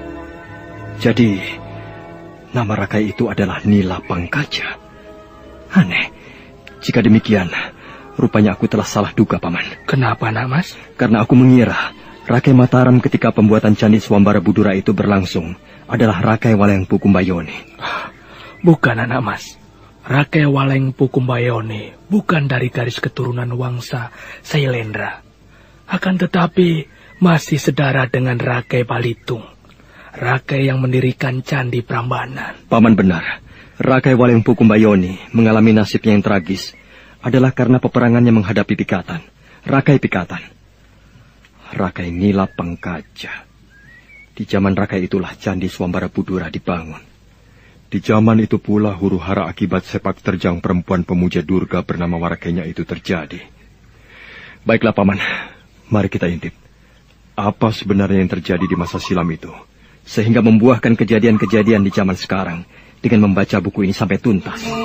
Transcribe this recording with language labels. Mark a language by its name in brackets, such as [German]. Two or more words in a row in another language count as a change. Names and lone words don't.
[Indonesian] Jadi, nama Rakai itu adalah Nila Pangkaja. Aneh. Jika demikian, rupanya aku telah salah duga, Paman. Kenapa, nak mas? Karena aku mengira Rakai Mataram ketika pembuatan Candi Swambara Budura itu berlangsung adalah Rakai Walengpu Kumbayoni. Bukan, anak mas. Rakai Walengpu Kumbayoni bukan dari garis keturunan Wangsa Shailendra. Akan tetapi masih sedara dengan Rakai Balitung, Rakai yang mendirikan Candi Prambanan. Paman benar. Rakai Walengpu Kumbayoni mengalami nasib yang tragis adalah karena peperangannya menghadapi Pikatan. Rakai Pikatan. Rakai Nila Pangkaja. Di zaman Rakai itulah Candi Swambara Budura dibangun. Di zaman itu pula huru-hara akibat sepak terjang perempuan pemuja Durga bernama Warakenya itu terjadi. Baiklah, Paman. Mari kita intip. Apa sebenarnya yang terjadi di masa silam itu, sehingga membuahkan kejadian-kejadian di zaman sekarang dengan membaca buku ini sampai tuntas.